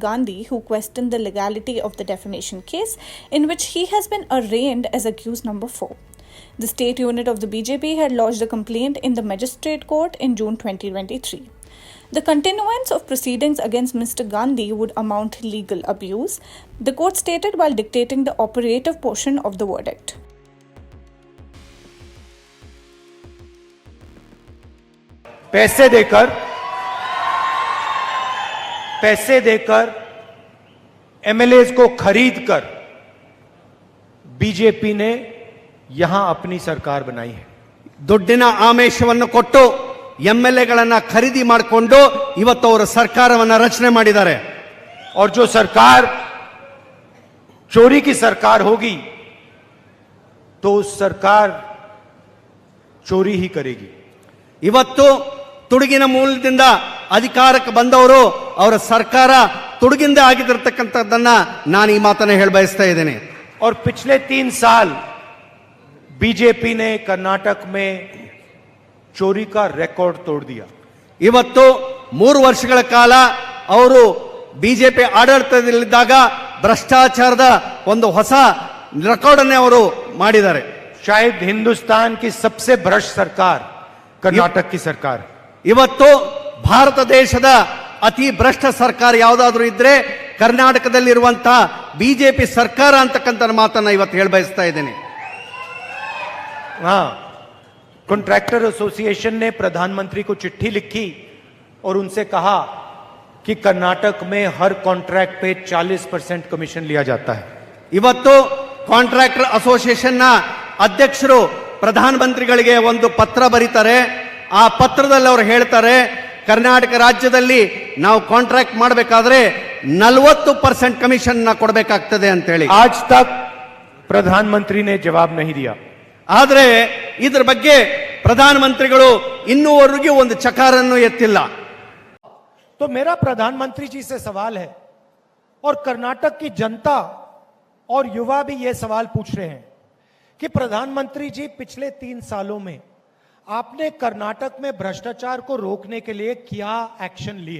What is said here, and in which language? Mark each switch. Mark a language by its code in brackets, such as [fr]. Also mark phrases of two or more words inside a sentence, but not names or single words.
[en] Gandhi, who questioned the legality of the defamation case, in which he has been arraigned as accused number 4. The state unit of the BJP had lodged a complaint in the magistrate court in June 2023. The continuance of proceedings against Mr. Gandhi would amount to legal abuse, the court stated while dictating the operative portion of the verdict. [hi] पैसे देकर एमएलएज को खरीद कर बीजेपी ने यहां अपनी सरकार बनाई है. [kn] ದುಡ್ಡಿನ ಆಮಿಷವನ್ನು ಕೊಟ್ಟು ಎಂಎಲ್ಎಗಳನ್ನ ಖರೀದಿ ಮಾಡಿಕೊಂಡು ಇವತ್ತು ಅವರು ಸರ್ಕಾರವನ್ನ ರಚನೆ ಮಾಡಿದ್ದಾರೆ. [hi] और जो सरकार चोरी की सरकार होगी तो उस सरकार चोरी ही करेगी. [kn] ಇವತ್ತು ತುಡುಗಿನ ಮೂಲದಿಂದ ಅಧಿಕಾರಕ್ಕೆ ಬಂದವರು ಅವರ ಸರ್ಕಾರ ತುಡುಗಿಂದ ಆಗಿರತಕ್ಕಂಥದ್ದನ್ನ ನಾನು ಈ ಮಾತನ್ನ ಹೇಳ ಬಯಸ್ತಾ ಇದ್ದೇನೆ. [hi] और पिछले 3 साल बीजेपी ने कर्नाटक में चोरी का रिकॉर्ड तोड़ दिया. [kn] ಇವತ್ತು 3 ವರ್ಷಗಳ ಕಾಲ ಅವರು ಬಿಜೆಪಿ ಆಡಳಿತದಲ್ಲಿದ್ದಾಗ ಭ್ರಷ್ಟಾಚಾರದ ಒಂದು ಹೊಸ ರೆಕಾರ್ಡ್ ಅನ್ನು ಅವರು ಮಾಡಿದ್ದಾರೆ. [hi] शायद हिंदुस्तान की सबसे भ्रष्ट सरकार कर्नाटक की सरकार. [kn] ಇವತ್ತು ಭಾರತ ದೇಶದ ಅತಿ ಭ್ರಷ್ಟ ಸರ್ಕಾರ ಯಾವುದಾದ್ರೂ ಇದ್ರೆ ಕರ್ನಾಟಕದಲ್ಲಿರುವಂತಹ ಬಿಜೆಪಿ ಸರ್ಕಾರ ಅಂತಕ್ಕಂಥ ಮಾತನ್ನ ಇವತ್ತು ಹೇಳ ಬಯಸ್ತಾ ಇದ್ದೇನೆ. [en] contractor association [hi] ने प्रधानमंत्री को चिट्ठी लिखी और उनसे कहा कि कर्नाटक में हर कॉन्ट्रैक्ट पे 40% कमीशन लिया जाता है. [kn] ಇವತ್ತು [en] contractor association [kn] ನ ಅಧ್ಯಕ್ಷರು ಪ್ರಧಾನಮಂತ್ರಿಗಳಿಗೆ ಒಂದು ಪತ್ರ ಬರೀತಾರೆ. ಆ ಪತ್ರದಲ್ಲಿ ಅವರು ಹೇಳ್ತಾರೆ, ಕರ್ನಾಟಕ ರಾಜ್ಯದಲ್ಲಿ ನಾವು ಕಾಂಟ್ರಾಕ್ಟ್ ಮಾಡಬೇಕಾದ್ರೆ 40% ಕಮಿಷನ್ ಕೊಡಬೇಕಾಗ್ತದೆ ಅಂತ ಹೇಳಿ. [hi] आज तक प्रधानमंत्री ने जवाब नहीं दिया. [kn] ಆದ್ರೆ ಇದರ ಬಗ್ಗೆ ಪ್ರಧಾನಮಂತ್ರಿಗಳು ಇನ್ನೂವರೆಗೂ ಒಂದು ಚಕಾರನ್ನು ಎತ್ತಿಲ್ಲ. [hi] तो मेरा प्रधानमंत्री जी से सवाल है और कर्नाटक की जनता और युवा भी ये सवाल पूछ रहे हैं कि प्रधानमंत्री जी पिछले 3 सालों में आपने कर्नाटक में भ्रष्टाचार को रोकने के लिए क्या एक्शन लिए.